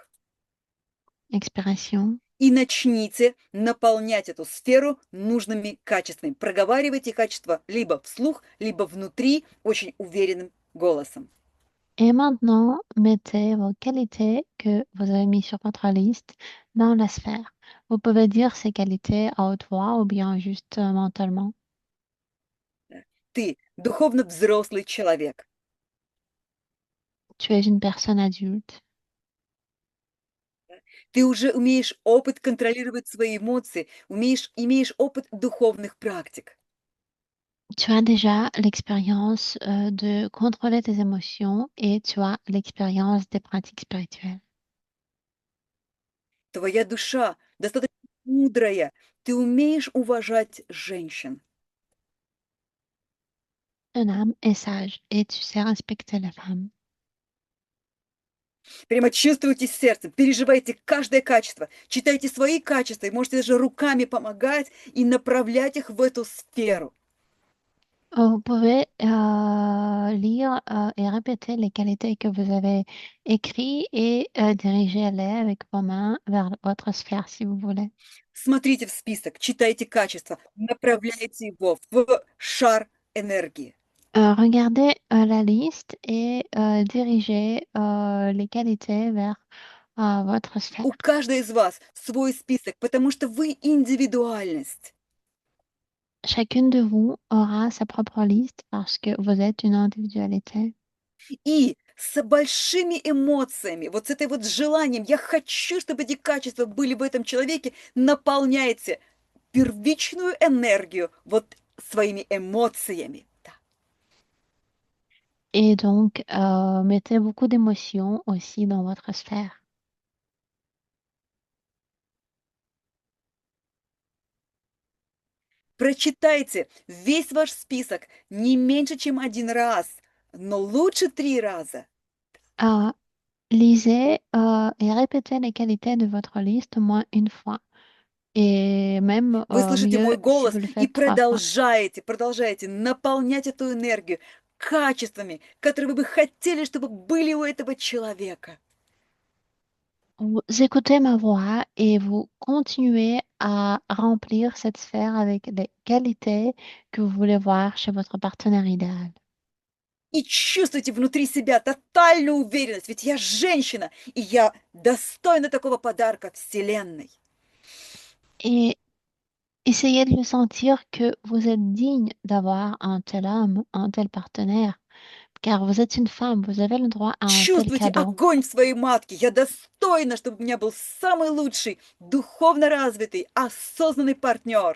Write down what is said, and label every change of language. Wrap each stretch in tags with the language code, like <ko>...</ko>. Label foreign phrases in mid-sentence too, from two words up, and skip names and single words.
<fr>expiration,</fr> <ru>и начните наполнять эту сферу нужными качествами. Проговаривайте качества либо вслух, либо внутри очень уверенным голосом.</ru> <fr>et maintenant mettez vos qualités que vous avez mis sur votre liste dans la sphère. Vous pouvez dire ces qualités à haute voix ou bien juste mentalement.</fr> <ru>Ты духовно взрослый человек.</ru> <fr>Tu es une personne adulte.</fr> <ru>Ты уже имеешь опыт контролировать свои эмоции, имеешь опыт духовных практик.</ru> <fr>Tu as déjà l'expérience de contrôler tes émotions et tu as l'expérience des pratiques spirituelles.</fr> <ru>Твоя душа достаточно мудрая. Ты умеешь уважать женщин.</ru> <fr>Ton âme est sage et tu sais respecter les femmes.</fr> <ru>Прямо чувствуйте сердцем, переживайте каждое качество, читайте свои качества и можете даже руками помогать и направлять их в эту сферу.</ru> <fr>Vous pouvez lire et répéter les qualités que vous avez écrites et diriger-les avec vos mains vers votre sphère si vous voulez.</fr> <ru>Смотрите в список, читайте качества, направляйте его в шар энергии.</ru> <fr>Regardez la liste et dirigez les qualités vers votre sphère.</fr> <ru>У каждой из вас свой список, потому что вы индивидуальность.</ru> <fr>Chacune de vous aura sa propre liste parce que vous êtes une individualité.</fr> <ru>И с большими эмоциями, вот с этой вот желанием, я хочу, чтобы эти качества были в этом человеке, наполняйте первичную энергию вот своими эмоциями. Да.</ru> <fr>Et donc, mettez beaucoup d'émotions aussi dans votre sphère.</fr> <ru>Прочитайте весь ваш список не меньше, чем один раз, но лучше 3 раза.</ru> <fr>Lisez et répétez les qualités de votre liste au moins une fois. Et même</fr> <ru>Вы слышите</ru> <fr>mieux</fr> <ru>мой</ru> <fr>si</fr> <ru>голос</ru> <fr>vous le</fr> <ru>и</ru> <fr>faites 3 fois.</fr> <ru>продолжаете наполнять эту энергию качествами, которые вы бы хотели, чтобы были у этого человека.</ru> <fr>Vous écoutez ma voix et vous continuez à remplir cette sphère avec les qualités que vous voulez voir chez votre partenaire idéal.</fr> <ru>И чувствуйте внутри себя тотальную уверенность, ведь я женщина, и я достойна такого подарка Вселенной.</ru> <fr>Et essayez de le sentir que vous êtes digne d'avoir un tel homme, un tel partenaire, car vous êtes une femme, vous avez le droit à un tel</fr> <ru>Чувствуйте</ru> <fr>cadeau.</fr> <ru>огонь в своей матке. Я достойна, чтобы у меня был самый лучший, духовно развитый, осознанный партнер.</ru>